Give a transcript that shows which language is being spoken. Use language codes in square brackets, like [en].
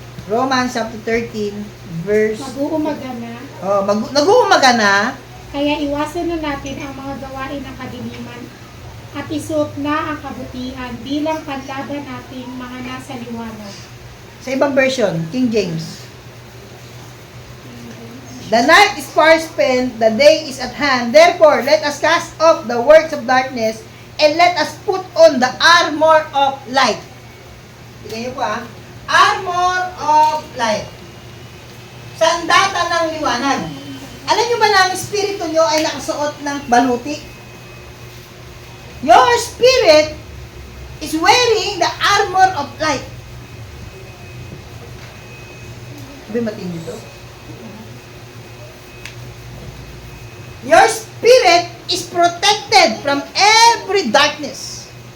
[en] Romans chapter 13 verse [tl] Mag-uumaga na, nag-uumaga na. kaya iwasan na natin ang mga gawain ng kadiliman at isuot na ang kabutihan bilang panlaban nating mga nasa liwanag. Sa ibang version, King James. [en] The night is far spent, the day is at hand. Therefore, let us cast off the works of darkness and let us put on the armor of light. [tl] Tingnan niyo po Armor of light. Sandata ng liwanag. Alam niyo ba na ang espiritu niyo ay nakasuot ng baluti? [en] Your spirit is wearing the armor of light. [tl] Sabi matindi to? [en] Your spirit is protected from every darkness.